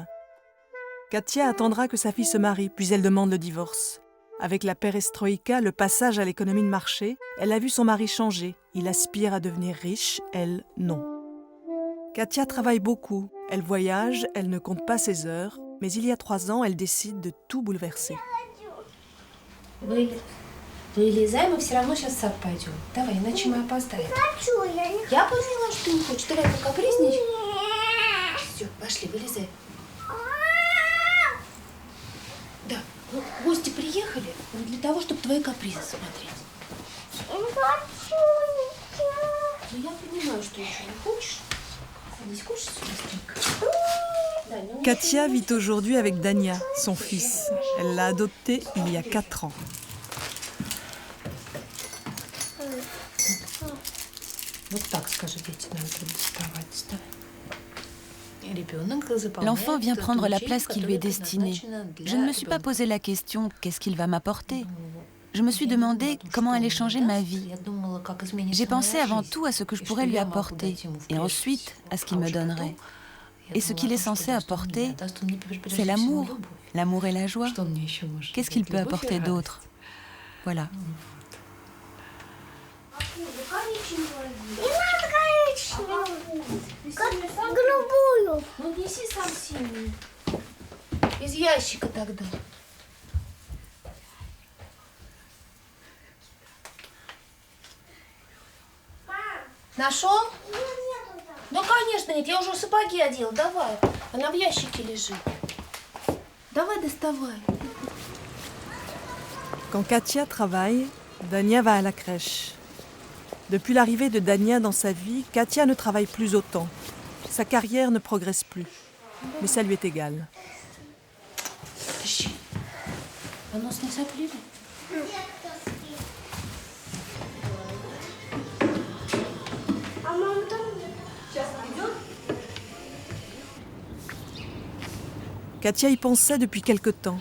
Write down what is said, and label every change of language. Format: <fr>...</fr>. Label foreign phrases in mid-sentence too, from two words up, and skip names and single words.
<fr>Katia attendra que sa fille se marie, puis elle demande le divorce. Avec la perestroïka, le passage à l'économie de marché, elle a vu son mari changer. Il aspire à devenir riche, elle, non. Katia travaille beaucoup. Elle voyage, elle ne compte pas ses heures. Mais il y a 3 ans, elle décide de tout bouleverser.</fr> <ru>Вылезай, мы все равно сейчас в сад пойдем. Давай, иначе мы опоздаем. Я поняла, что не хочешь. Давай, покапризничай. Все, пошли, вылезай. Да, ну, гости приехали для того, чтобы твои капризы смотреть. Ну, я понимаю, что еще не хочешь. Садись, кушай быстренько.</ru> <fr>Katia vit aujourd'hui avec Dania, son fils. Elle l'a adopté il y a 4 ans. L'enfant vient prendre la place qui lui est destinée. Je ne me suis pas posé la question « qu'est-ce qu'il va m'apporter ?» Je me suis demandé comment allait changer ma vie. J'ai pensé avant tout à ce que je pourrais lui apporter et ensuite à ce qu'il me donnerait. Et ce qu'il est censé apporter, c'est l'amour. L'amour et la joie. Qu'est-ce qu'il peut apporter d'autre? Voilà.</fr> <ru>Голубую. Ну, неси сам синюю. Из ящика тогда. Нашел? Ну, конечно, нет. Я уже сапоги одела. Давай. Она в ящике лежит. Давай, доставай.</ru> <fr>Quand Katia travaille, Dania va à la crèche. Depuis l'arrivée de Dania dans sa vie, Katia ne travaille plus autant. Sa carrière ne progresse plus. Mais ça lui est égal. Katia y pensait depuis quelque temps.</fr>